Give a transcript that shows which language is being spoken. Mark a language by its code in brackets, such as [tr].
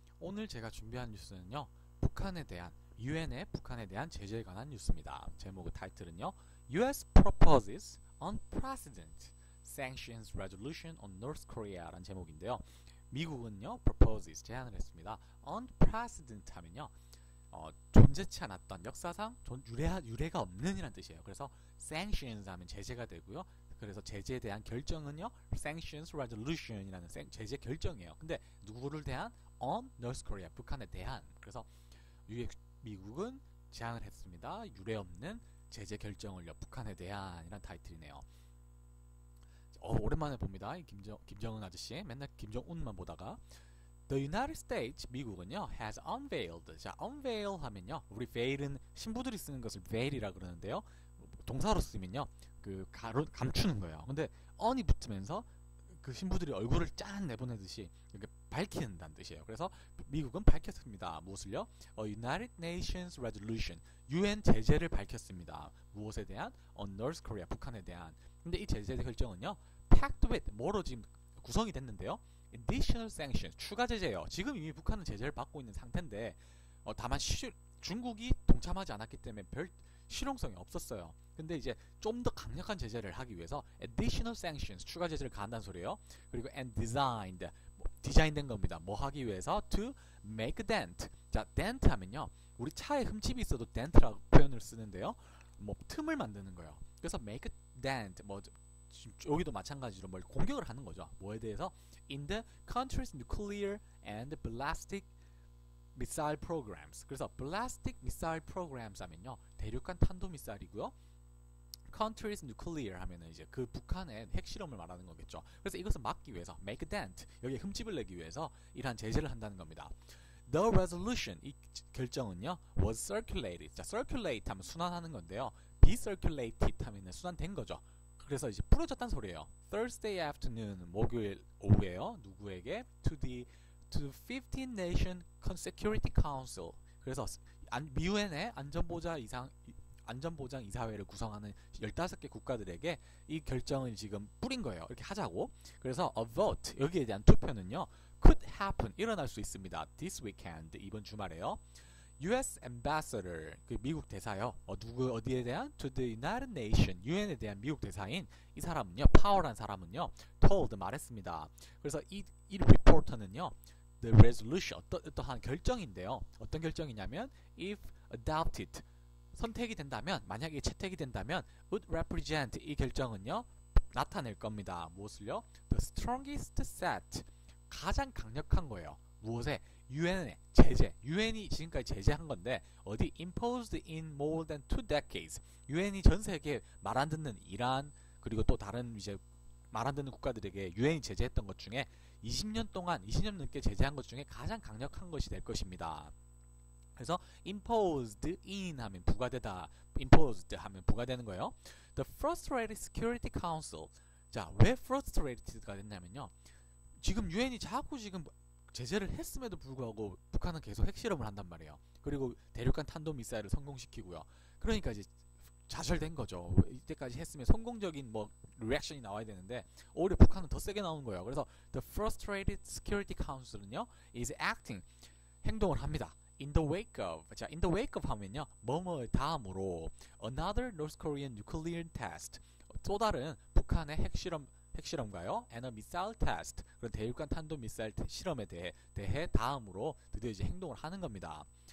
[ko] 오늘 제가 준비한 뉴스는요. 북한에 대한 제재에 관한 뉴스입니다. 제목의 타이틀은요. [en] US proposes unprecedented sanctions resolution on North Korea [ko] 라는 제목인데요. 미국은요. [en] proposes [ko] 제안을 했습니다. unprecedented 하면요. 존재치 않았던 역사상 유례가 없는 이란 뜻이에요. 그래서 sanctions 하면 제재가 되고요. 그래서 제재에 대한 결정은요, sanctions resolution이라는 제재 결정이에요. 근데 누구를 대한? [en] on North Korea, [ko] 북한에 대한. 그래서 미국은 제안을 했습니다. 유례 없는 제재 결정을요, 북한에 대한이란 타이틀이네요. 오랜만에 봅니다. 김정은 아저씨 맨날 김정은만 보다가 [en] The United States, [ko] 미국은요, [en] has unveiled. [ko] 자, unveil 하면요, 우리 veil은 신부들이 쓰는 것을 veil이라 그러는데요. 동사로 쓰면요, 감추는 거예요. 근데 on이 붙으면서 그 신부들이 얼굴을 짠 내보내듯이 이렇게 밝힌다는 뜻이에요. 그래서 미국은 밝혔습니다. 무엇을요? [en] United Nations Resolution, [ko] UN 제재를 밝혔습니다. 무엇에 대한? [en] On North Korea, [ko] 북한에 대한. 근데 이 제재 결정은요, [en] packed with, [ko] 뭐로 지금 구성이 됐는데요. [en] Additional sanctions, [ko] 추가 제재예요. 지금 이미 북한은 제재를 받고 있는 상태인데 다만 중국이 동참하지 않았기 때문에 별 실용성이 없었어요. 근데 이제 좀 더 강력한 제재를 하기 위해서 additional sanctions, 추가 제재를 가한다는 소리예요. 그리고 [en] and designed, [ko] 디자인된 겁니다. 뭐 하기 위해서? [en] to make a dent. [ko] 자, dent 하면요, 우리 차에 흠집이 있어도 dent라고 표현을 쓰는데요. 뭐 틈을 만드는 거예요. 그래서 [en] make a dent, [ko] 뭐 여기도 마찬가지로 뭘 공격을 하는 거죠. 뭐에 대해서? [en] In the country's nuclear and ballistic missile programs. [ko] 그래서 ballistic missile programs 하면요, 대륙간 탄도 미사일이고요. country's nuclear 하면은 이제 그 북한의 핵실험을 말하는 거겠죠. 그래서 이것을 막기 위해서 make a dent, 여기에 흠집을 내기 위해서 이러한 제재를 한다는 겁니다. [en] The resolution, [ko] 이 결정은요, [en] was circulated. [ko] 자, circulate 하면 순환하는 건데요. be circulated 하면 순환된 거죠. 그래서 이제 뿌려졌다는 소리예요. [en] Thursday afternoon, [ko] 목요일 오후에요. 누구에게? [en] To the 15 Nation Security Council. [ko] 그래서 미국의 안전보장 이사회를 구성하는 15개 국가들에게 이 결정을 지금 뿌린 거예요. 이렇게 하자고. 그래서 [en] a vote, [ko] 여기에 대한 투표는요, [en] could happen, [ko] 일어날 수 있습니다. [en] This weekend, [ko] 이번 주말에요. [en] US Ambassador, [ko] 그 미국 대사요. 어디에 대한? [en] To the United Nations, [ko] UN에 대한 미국 대사인 이 사람은요, 파워란 사람은요, told, 말했습니다. 그래서 이 리포터는요, the resolution, 어떠한 결정인데요. 어떤 결정이냐면, [en] if adopted, [ko] 선택이 된다면, 만약에 채택이 된다면, [en] would represent, [ko] 이 결정은요, 나타낼 겁니다. 무엇을요? [en] The strongest set, [ko] 가장 강력한 거예요. 무엇에? UN의 제재. UN이 지금까지 제재한 건데 어디? [en] imposed in more than 2 decades. [ko] UN이 전 세계에 말 안 듣는 이란, 그리고 또 다른 이제 말 안 듣는 국가들에게 UN이 제재했던 것 중에 20년 넘게 제재한 것 중에 가장 강력한 것이 될 것입니다. 그래서 imposed in 하면 부과되다, imposed 하면 부과되는 거예요. [en] The frustrated security council. [ko] 자, 왜 frustrated가 됐냐면요, 지금 유엔이 자꾸 지금 제재를 했음에도 불구하고 북한은 계속 핵실험을 한단 말이에요. 그리고 대륙간 탄도미사일을 성공시키고요. 그러니까 이제 좌절된 거죠. 이때까지 했으면 성공적인 뭐 리액션이 나와야 되는데 오히려 북한은 더 세게 나오는 거예요. 그래서 The Frustrated Security Council은요, [en] is acting, [ko] 행동을 합니다. [en] In the wake of, 자, in the wake of 하면요, [ko] 뭐뭐의 다음으로 [en] another North Korean nuclear test, [ko] 또 다른 북한의 핵실험가요? [en] and a missile test, [ko] 그런 대륙간 탄도 미사일 실험에 대해 다음으로 드디어 이제 행동을 하는 겁니다.